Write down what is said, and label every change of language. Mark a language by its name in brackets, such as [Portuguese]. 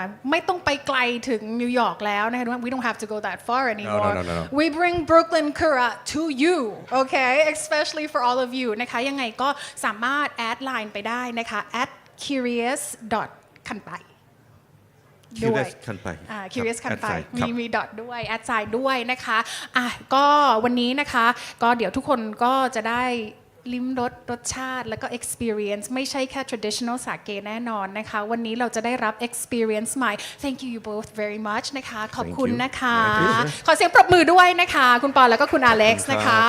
[Thai] ไม่ต้องไปไกลถึงนิวยอร์กแล้วนะคะ [English] We don't have to go that far anymore. No. We bring Brooklyn Kura to you, okay? Especially for all of you นะคะยังไงก็สามารถแอดไลน์ไปได้นะคะ @curious.kanpai ด้วย Curious Kanpai Curious [Thai] ครับ [English] Kanpai Add sign [Thai] มีดอทด้วยแอดไซน์ด้วยนะคะก็วันนี้นะคะก็เดี๋ยวทุกคนก็จะได้ลิ้มรสชาติแล้วก็ experience ไม่ใช่แค่ traditional sake แน่นอนนะคะวันนี้เราจะได้รับ experience ใหม่ [English] thank you both very much [Thai] นะคะขอบคุณนะคะ ขอเสียงปรบมือด้วยนะคะคุณปอแล้วก็คุณอเล็กซ์นะคะ